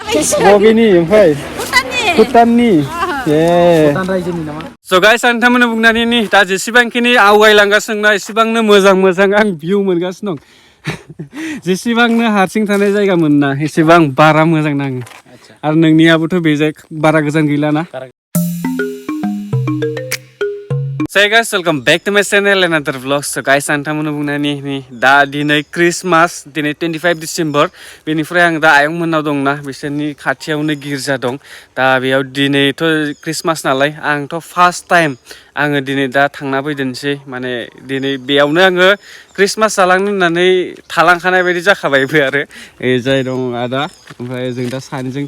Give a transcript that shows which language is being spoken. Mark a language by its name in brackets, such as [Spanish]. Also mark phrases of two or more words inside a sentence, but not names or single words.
[Bodo] बबेनि ओमफ्राय भुटाननि [English] So guys, [Bodo] आं नोंथांमोननो बुंनानै दा जेसेबांखिनि आवगायलांगासिनो दं एसेबांनो मोजां आं भिउ मोनगासिनो दं जेसेबांनो हारसिं थानाय जायगा मोनना एसेबां बारा मोजां नाङो आरो नोंनियाबोथ' बेजाय बारा गोजान गैलाना [English] Hey guys, welcome back to my channel and another vlog. So guys, [Bodo] आं नोंथांमोननो बुंनानै दा दिनै क्रिसमास दिनै 25 डिसेम्बर बेनिफ्राय आं दा आयंमोननाव दंना बिसोरनि खाथियावनो गिर्जा दं दा बेयाव दिनैथ' क्रिसमास नालाय आंथ' [English] first time [Bodo] आङो दिनै दा थांना फैदोंसै माने दिनै बेयावनो आङो क्रिसमास जालांनो होननानै थालांखानाय बायदि जाखाबायबो आरो जाय दं आदा ओमफ्राय जों दा सानैजों